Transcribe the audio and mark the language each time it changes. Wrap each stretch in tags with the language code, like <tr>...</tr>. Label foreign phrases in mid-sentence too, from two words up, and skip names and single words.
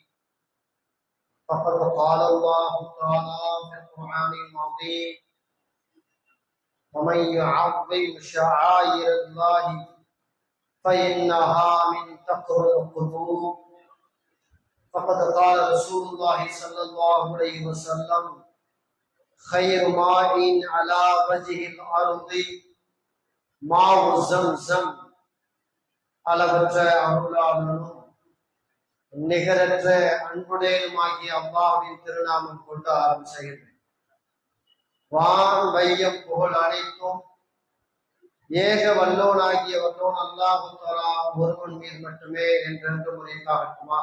<ar>فقد قال الله تعالى في القرآن العظيم: ومن يعظم شعائر الله فإنها من تقوى القلوب. فقد قال رسول الله صلى الله عليه وسلم: خير ماء على وجه الأرض ماء زمزم.</ar> <ta>அளவற்ற அருளாளனும் நிகரற்ற அன்புடையனுமாகிய அல்லாஹ்வின் திருநாமம் கொண்டு ஆரம்பிக்கிறேன். வான் வையம் புகழ் அனைத்தும் ஏக வல்லோனாகிய வல்லோன் அல்லாஹ் தஆலா ஒருவன் மீது மட்டுமே என்றென்று முறைக்காகட்டுமா.</ta>